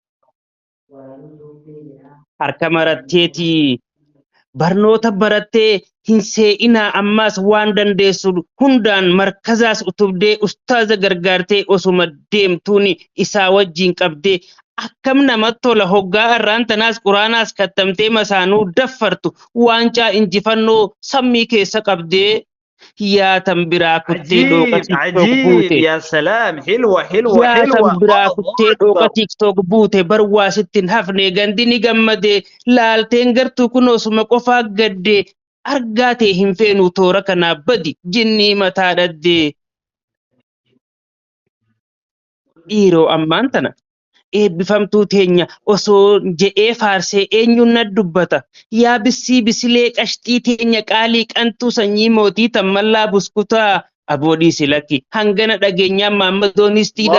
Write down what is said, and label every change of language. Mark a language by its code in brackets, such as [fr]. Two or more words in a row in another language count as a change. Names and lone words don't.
[om] harka maratteetii barnoota barattee hin se'inaa ammaas waan dandeessu hundaan markazaas utubdee ustaaza gargaartee osuma deemtuun isaa wajjin qabdee akkam namatti tola hoggaa irraan tanaas quraanaas kattamtee masaanuu daffartu waancaa injifannoo sammii keessa qabdee yaa tan biraa kuttee dhooqa [ar] عجيب [om] tiktok [ar] عجيب [om] buute. [ar] يا سلام حلوة حلوة [om] Yaa [ar] حلوة [om] tan biraa [ar] الله [om] kuttee dhooqa [ar] أكبر [om] tiktok buute bar waa sittin hafne gandi ni gammade laalteen gartuu kun osuma qofaa gadde argaa ta'e hin feenu toora kanaa badi jinnii mataa dhaddee dhiiroo ammaan tana eebbifamtuu teenya osoo je'ee faarsee eenyuun na dubbata yaa bissii bisilee qashxii teenya qaalii qantuu sanyii mootii tammallaa buskutaa aboodii silakki hangana dhageenyaan maammadoonistiidhaaf